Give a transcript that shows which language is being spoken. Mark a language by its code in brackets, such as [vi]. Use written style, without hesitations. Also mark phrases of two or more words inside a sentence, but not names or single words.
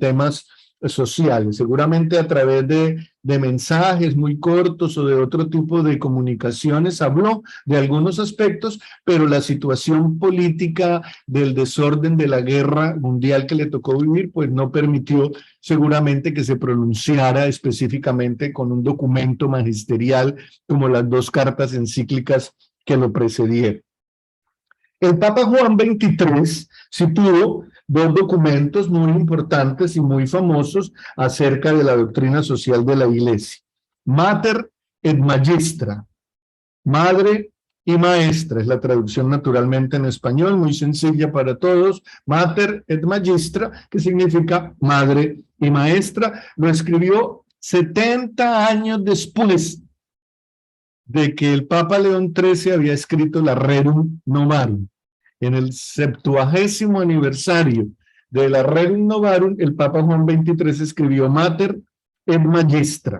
[es] temas sociales, seguramente a través de mensajes muy cortos o de otro tipo de comunicaciones habló de algunos aspectos, pero la situación política del desorden de la guerra mundial que le tocó vivir, pues no permitió seguramente que se pronunciara específicamente con un documento magisterial como las dos cartas encíclicas que lo precedieron. El Papa Juan XXIII sí tuvo dos documentos muy importantes y muy famosos acerca de la doctrina social de la Iglesia. Mater et Magistra, madre y maestra, es la traducción naturalmente en español, muy sencilla para todos. Mater et Magistra, que significa madre y maestra, lo escribió 70 años después de que el Papa León XIII había escrito la Rerum Novarum. En el 70º aniversario de la Rerum Novarum, el Papa Juan XXIII escribió Mater et Magistra.